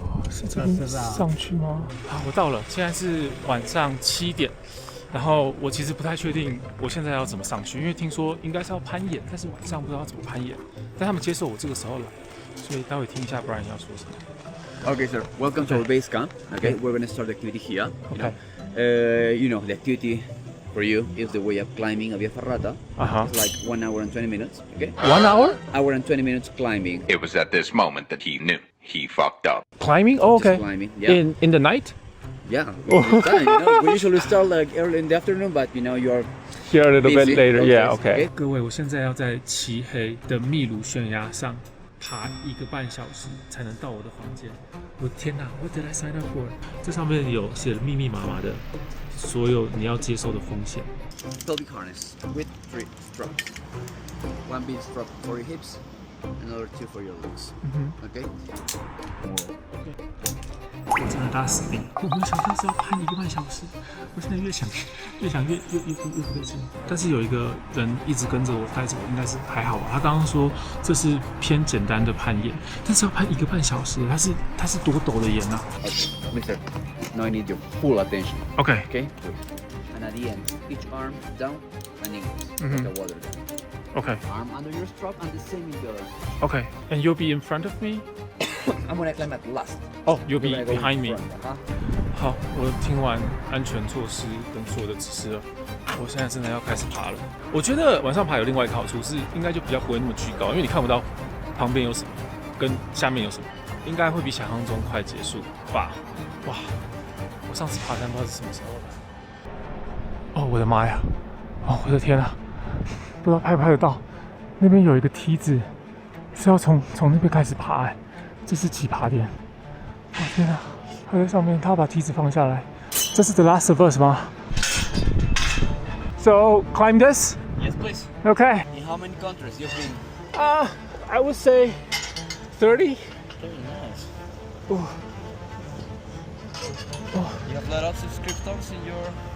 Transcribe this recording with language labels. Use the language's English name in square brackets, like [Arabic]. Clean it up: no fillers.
[Chinese] 是这边上去吗？好，我到了，现在是晚上7点。然后我其实不太确定我现在要怎么上去，因为听说应该是要攀岩，但是晚上不知道怎么攀岩。但他们接受我这个时候来，所以待会听一下 Brian 要说什么。 [English] Okay, sir. Welcome to our base camp. Okay, we're going to start the activity here. Okay. The activity for you is the way of climbing a Via Ferrata. It's like 1 hour and 20 minutes. Okay. 1 hour? Hour and 20 minutes climbing. It was at this moment that he knew he fucked up. Climbing? Oh, okay. Just climbing. Yeah. In the night? Yeah. We usually start like early in the afternoon, but you're Here a little bit busy. later. Yeah. Okay. Okay. [Chinese] 各位，我现在要在漆黑的秘鲁悬崖上爬1个半小时才能到我的房间。我的天哪 ！ [English] What did I sign up for？ [Chinese] 这上面有写了密密麻麻的所有你要接受的风险。 [English] Pelvic harness with 3 straps. 1 big strap for your hips, another 2 for your legs. Okay. [Chinese] 我真的大死定了！我没有想到是要攀1个半小时，我现在越想越不对劲。但是有一个人一直跟着我，带着我，应该是还好吧。他刚刚说这是偏简单的攀岩，但是要攀1个半小时，它是多陡的岩啊 [English] Okay, Mister. Now I need your full attention. ？OK， Okay. And at the end, each arm down and in, like a water gun. OK Arm under your strap and the same in the other. OK and you'll be in front of me. I'm gonna climb at last. Oh, you'll be You're gonna go in behind me. front, [Chinese] 好，我听完安全措施跟所有的指示了，我现在真的要开始爬了。我觉得晚上爬有另外一个好处是，应该就比较不会那么居高，因为你看不到旁边有什么，跟下面有什么，应该会比想象中快结束吧。哇，我上次爬山不知道是什么时候了。哦，我的妈呀！哦，我的天啊！不知道拍不拍得到？那边有一个梯子是要从那边开始爬哎，这是起爬点。哦天啊，他在上面，他要把梯子放下来。这是 [English] The Last of Us 吗 ？So climb this? Yes, please. Okay. In how many countries you've been? I would say 30. Very nice. Oh. You have a lot of subscribers in your...